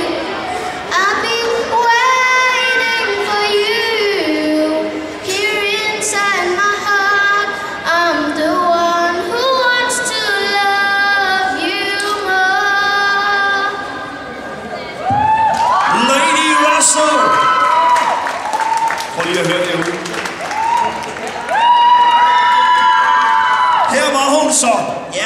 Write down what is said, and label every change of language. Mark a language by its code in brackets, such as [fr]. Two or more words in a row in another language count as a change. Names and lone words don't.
[en] I've been waiting for you here inside my heart. I'm the one who wants to love you more. [da] Lady Russell. Prøv lige at høre det ud. Her var hun så.